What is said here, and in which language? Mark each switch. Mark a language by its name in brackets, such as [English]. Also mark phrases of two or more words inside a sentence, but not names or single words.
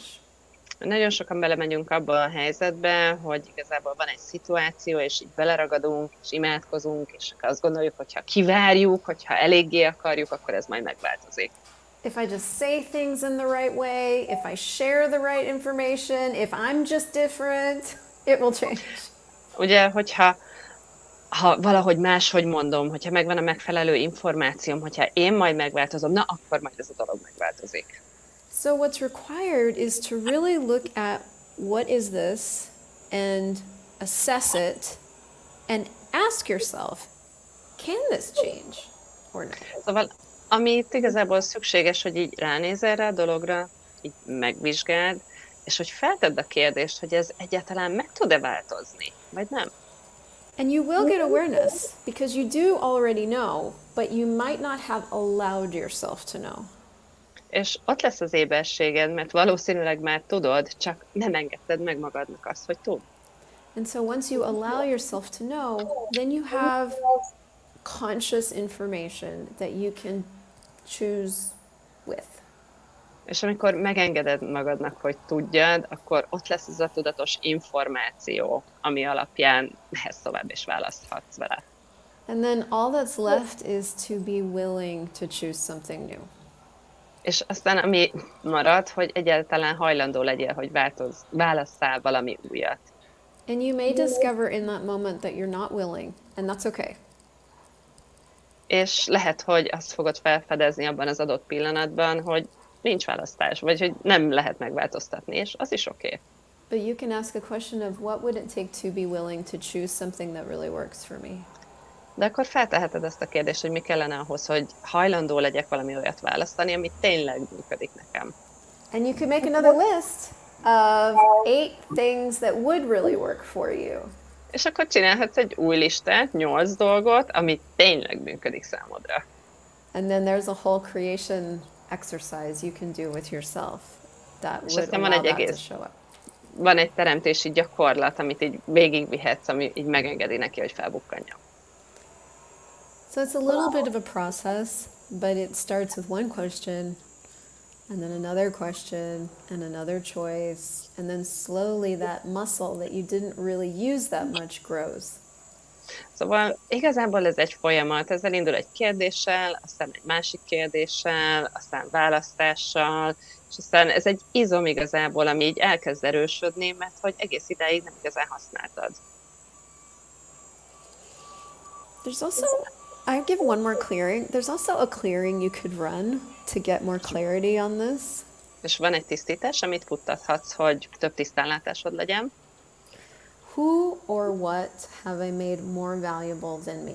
[Hungarian] Nagyon sokan belemegyünk abba a helyzetbe, hogy igazából van egy szituáció, és így beleragadunk, és imádkozunk, és azt gondoljuk, hogy ha kivárjuk, hogyha eléggé akarjuk, akkor ez majd megváltozik. [English] If I just say things in the right way, if I share the right information, if I'm just different, it will change. [Hungarian] Ugye, hogyha valahogy máshogy mondom, hogyha megvan a megfelelő információm, hogyha én majd megváltozom, na akkor majd ez a dolog megváltozik. [English] So what's required is to really look at what is this and assess it and ask yourself, can this change or not? [Hungarian] Szóval, ami itt igazából szükséges, hogy így ránézel rá a dologra, így megvizsgáld, és hogy feltedd a kérdést, hogy ez egyáltalán meg tud-e változni, vagy nem. [English] And you will get awareness because you do already know, but you might not have allowed yourself to know. [Hungarian] És ott lesz az éberséged, mert valószínűleg már tudod, csak nem engedted meg magadnak azt, hogy tud. [English] And so once you allow yourself to know, then you have conscious information that you can choose with. [Hungarian] És amikor megengeded magadnak, hogy tudjad, akkor ott lesz ez a tudatos információ, ami alapján mehetsz tovább és választhatsz vele. [English] And then all that's left is to be willing to choose something new. [Hungarian] És aztán ami marad, hogy egyáltalán hajlandó legyél, hogy válasszál valami újat. [English] And you may discover in that moment that you're not willing, and that's okay. [Hungarian] És lehet, hogy azt fogod felfedezni abban az adott pillanatban, hogy nincs választás, vagy hogy nem lehet megváltoztatni, és az is oké. [English] But you can ask a question of what would it take to be willing to choose something that really works for me. [Hungarian] De akkor felteheted ezt a kérdést, hogy mi kellene ahhoz, hogy hajlandó legyek valami olyat választani, ami tényleg működik nekem. [English] And you could make another list of 8 things that would really work for you. [Hungarian] És akkor csinálhatsz egy új listát, 8 dolgot, ami tényleg működik számodra. [English] And then there's a whole creation exercise you can do with yourself that would allow that to show up. [Hungarian] Van egy teremtési gyakorlat, amit így végigvihetsz, ami így megengedi neki, hogy felbukkanjon. [English] So it's a little bit of a process, but it starts with one question, and then another question, and another choice, and then slowly that muscle that you didn't really use that much grows. [Hungarian] Szóval igazából ez egy folyamat, ez elindul egy kérdéssel, aztán egy másik kérdéssel, aztán választással, és aztán ez egy izom igazából, ami így elkezd erősödni, mert hogy egész idáig nem igazán használtad. [English] There's also, I give one more clearing. There's also a clearing you could run to get more clarity on this. [Hungarian] És van egy tisztítás, amit futtathatsz, hogy több tisztánlátásod legyen. [English] Who or what have I made more valuable than me?